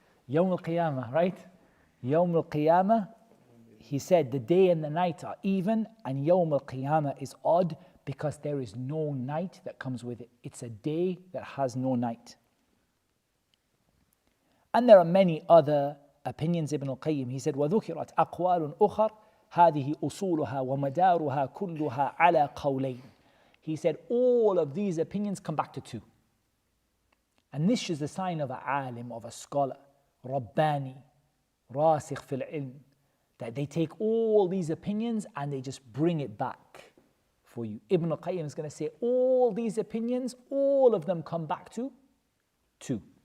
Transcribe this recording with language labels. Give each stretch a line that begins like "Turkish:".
English: Yawm al-Qiyamah, right? Yawm al-Qiyamah, he said the day and the night are even, and Yawm al-Qiyamah is odd because there is no night that comes with it. It's a day that has no night. And there are many other opinions.
Arabic: Ibn al-Qayyim,
English: he said,
Arabic: وَذُكِرَتْ أَقْوَالٌ أُخَرْ هَذِهِ أُصُولُهَا وَمَدَارُهَا كُلُّهَا عَلَى قَوْلَيْنِ.
English: He said, all of these opinions come back to two. And this is the sign of a alim, of a scholar, Rabbani,
Arabic: Rasikh fil ilm,
English: that they take all these opinions and they just bring it back for you. Ibn al-Qayyim is going to say, all these opinions, all of them come back to two.